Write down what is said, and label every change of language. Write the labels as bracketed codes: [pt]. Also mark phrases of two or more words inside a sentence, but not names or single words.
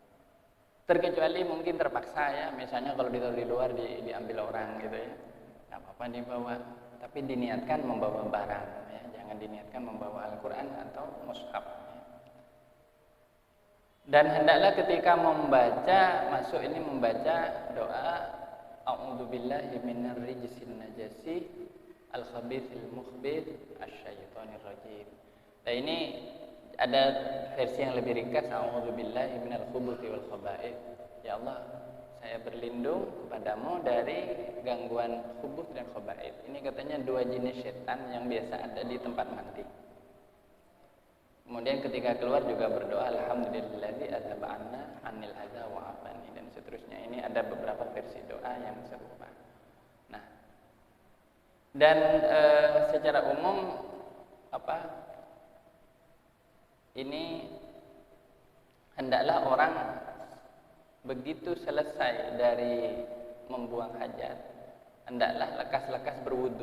[id] Terkecuali mungkin terpaksa ya, misalnya kalau ditaruh di luar diambil orang gitu ya, nggak apa-apa. dibawa, tapi diniatkan membawa barang ya, jangan diniatkan membawa Al-Qur'an atau mushaf ya. Dan hendaklah ketika membaca membaca doa [ar] أعوذ بالله من الرجس النجس الخبيث المخبث الشيطان الرجيم. [id] Nah, ini ada versi yang lebih ringkas, [ar] أعوذ بالله من الخبث والخبائث. [id] Ya Allah, saya berlindung kepadamu dari gangguan khubuth dan khaba'ith. Ini katanya dua jenis setan yang biasa ada di tempat mandi. Kemudian ketika keluar juga berdoa [ar] الحمد لله الذي أذهب عني الأذى وعافاني, [id] dan seterusnya. Ini ada beberapa versi doa yang serupa. Nah, dan secara umum ini hendaklah orang begitu selesai dari membuang hajat, hendaklah lekas-lekas berwudu.